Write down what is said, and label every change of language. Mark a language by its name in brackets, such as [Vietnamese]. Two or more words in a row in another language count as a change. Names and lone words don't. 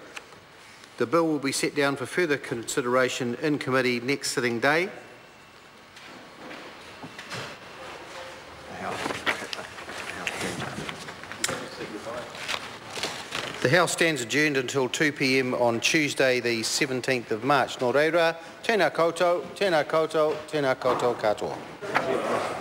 [English] The bill will be set down for further consideration in committee next sitting day. The House stands adjourned until 2 p.m. on Tuesday the 17th of March. [Māori] Nō reira, tēnā koutou, tēnā koutou, tēnā koutou katoa.